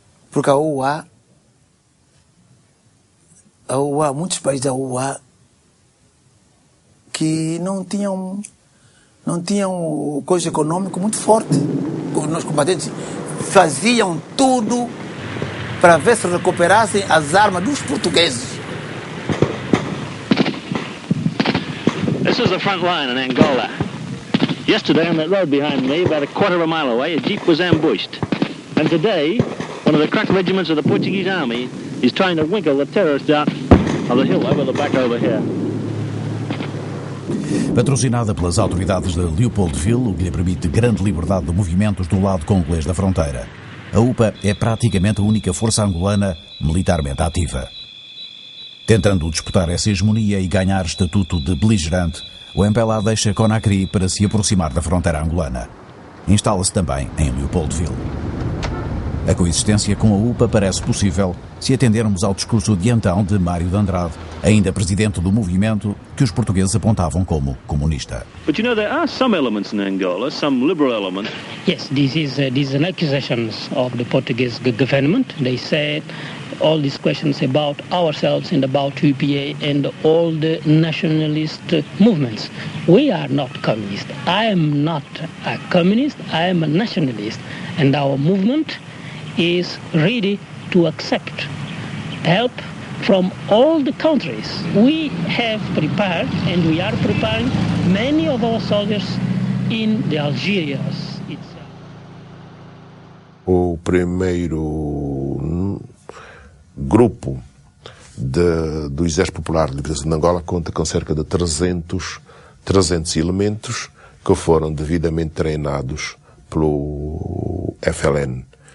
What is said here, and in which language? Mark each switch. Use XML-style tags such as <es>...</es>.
<pt>Porque a UA, muitos países da UA que não tinham o coisa econômico muito forte. Os nossos combatentes faziam tudo para ver se recuperassem as armas dos portugueses.</pt> <en>This is the front line in Angola. Yesterday on that road behind me, about a quarter of a mile away, a jeep was ambushed. And today, one of the crack regiments of the Portuguese army is trying to winkle the terrorists out of the hill over the back over here.</en> <pt>Patrocinada pelas autoridades de Leopoldville, o que lhe permite grande liberdade de movimentos do lado congolês da fronteira, a UPA é praticamente a única força angolana militarmente ativa. Tentando disputar essa hegemonia e ganhar estatuto de beligerante, o MPLA deixa Conakry para se aproximar da fronteira angolana. Instala-se também em Leopoldville. A coexistência com a UPA parece possível se atendermos ao discurso de então de Mário de Andrade, ainda presidente do movimento que os portugueses apontavam como comunista.</pt> <en>But you know, there are some elements in Angola, some liberal elements. Yes, these are accusations of the Portuguese government. They said all these questions about ourselves and about UPA and all the nationalist movements. We are not communist. I am not a communist. I am a nationalist. And our movement is ready to accept help from all the countries. We have prepared and we are preparing many of our soldiers in the Algeria.</en> <pt>O primeiro grupo do Exército Popular de Libertação de Angola conta com cerca de 300 elementos que foram devidamente treinados pelo FLN</pt>